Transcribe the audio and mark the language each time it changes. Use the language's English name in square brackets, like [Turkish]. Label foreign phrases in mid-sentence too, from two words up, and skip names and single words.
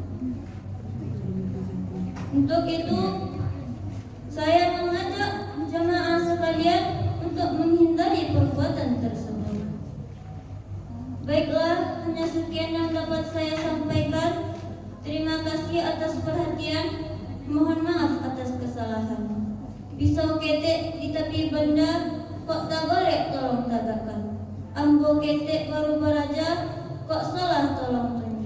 [Indonesian] Untuk itu, saya mengajak jamaah sekalian untuk menghindari perbuatan tersebut. Baiklah, hanya sekian yang dapat saya sampaikan. Terima kasih atas perhatian. Mohon maaf atas kesalahan. [Minangkabau] Pisau ketek di tepi benda, kok tak golek tolong tagakan. Ambo ketek baru beraja, kok salah tolong